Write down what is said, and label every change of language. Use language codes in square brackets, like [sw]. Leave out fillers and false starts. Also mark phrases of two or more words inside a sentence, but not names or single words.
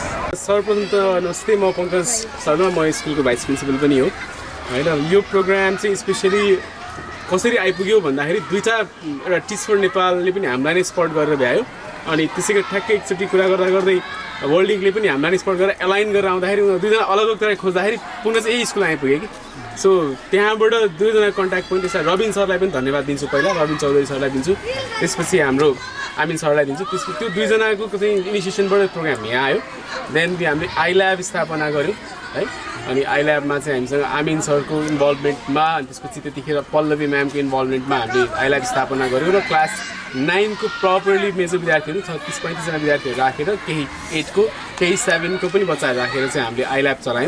[ne] सर्वप्रथम त नमस्ते, म पङ्कज शर्मा, म स्कुलको [en] vice principal [ne] पनि हो होइन। यो प्रोग्राम चाहिँ स्पेसली कसरी आइपुग्यो भन्दाखेरि दुईवटा एउटा टिच फर नेपालले पनि हामीलाई नै सपोर्ट गरेर भ्यायो अनि त्यसै गरी ठ्याक्कै एकचोटि कुरा गर्दा गर्दै वर्ल्ड लिगले पनि हामीलाई नै सपोर्ट गरेर एलाइन गरेर आउँदाखेरि दुईजना [hi] अलग अलग तरह [ne] खोज्दाखेरि पुनः चाहिँ यही स्कुल आइपुग्यो कि। सो त्यहाँबाट दुईजना [en] contact point [ne] त्यसमा रबिन सरलाई पनि धन्यवाद दिन्छु, पहिला रबिन चौधरी सरलाई दिन्छु, त्यसपछि हाम्रो आमिन सरलाई दिन्छु। त्यसपछि त्यो दुईजनाको चाहिँ इनिसिएसनबाट प्रोग्राम यहाँ आयो। देन हामीले iLab स्थापना गऱ्यौँ है। अनि iLabमा चाहिँ हामीसँग आमिन सरको इन्भल्भमेन्टमा अनि त्यसपछि त्यतिखेर पल्लवी म्यामको इन्भल्भमेन्टमा हामीले iLab स्थापना गऱ्यौँ र क्लास 9 को [en] properly major [ne] विद्यार्थीहरू 36-35जना विद्यार्थीहरू राखेर केही 8 को केही 7 को पनि बच्चाहरू राखेर चाहिँ हामीले iLab चलायौँ।